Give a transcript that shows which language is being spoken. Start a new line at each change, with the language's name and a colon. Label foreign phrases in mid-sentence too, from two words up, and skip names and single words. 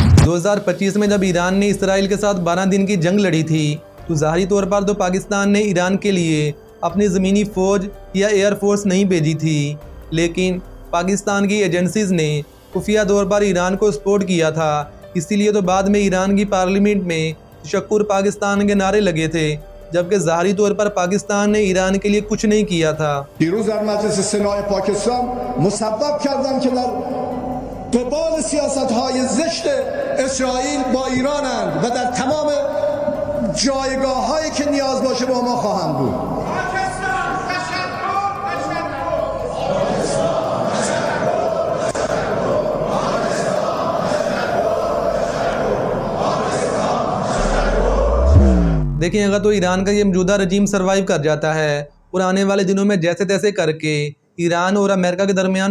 Urdu: 2025 میں جب ایران نے اسرائیل کے ساتھ 12 دن کی جنگ لڑی تھی تو ظاہری طور پر تو پاکستان نے ایران کے لیے اپنی زمینی فوج یا ایئرفورس نہیں بھیجی تھی، لیکن پاکستان کی ایجنسیز نے خفیہ طور پر ایران کو سپورٹ کیا تھا. اسی لیے تو بعد میں ایران کی پارلیمنٹ میں تشکر پاکستان کے نعرے لگے تھے، جبکہ ظاہری طور پر پاکستان نے ایران کے لیے کچھ نہیں کیا تھا.
Persian: دیروز در مجلس سنای پاکستان مسبب کردن که در قبال سیاست‌های زشت اسرائیل با ایرانند و در تمام جایگاه‌هایی که نیاز باشه با ما خواهند بود.
Urdu: دیکھیے اگر تو ایران کا یہ موجودہ رجیم سروائیو کر جاتا ہے اور آنے والے دنوں میں جیسے تیسے کر کے ایران اور امریکہ کے درمیان